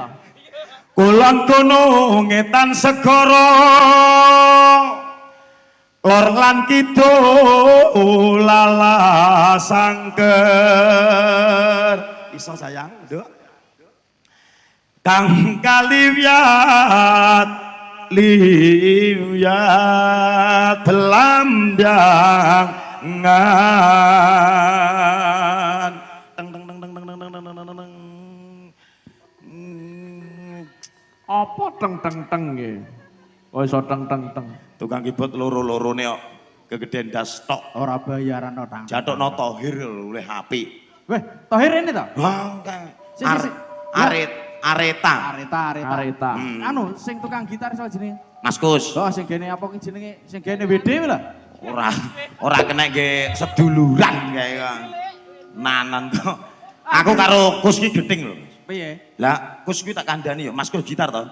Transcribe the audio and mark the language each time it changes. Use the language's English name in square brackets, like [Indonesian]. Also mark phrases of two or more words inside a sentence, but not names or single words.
[Javanese] Kulon kono ngetan segara lor lan kidul lala sangker iso sayang nduk kang kaliwiyat liwiyat belambangan teng teng teng teng teng teng teng teng teng teng. Apa teng-teng-teng nggih? Kok iso teng-teng-teng. Tukang keyboard loro-lorone kok kegeden das tok. Ora bayaran no tang. Jatokno Thohir oleh HP. Weh, Thohir ini to? Wah, kae. Si, si, si. Areta. Areta. Hmm. Anu sing tukang gitar sapa jenenge? Mas Kus. Oh, sing gene apa ki jenenge? Sing gene WD lah. Ora kena nge seduluran kae kan. Nanan to. Aku karo Kus ki gething lho. Piye? Lah, Kus ki tak kandhani ya, Mas Kus gitar to.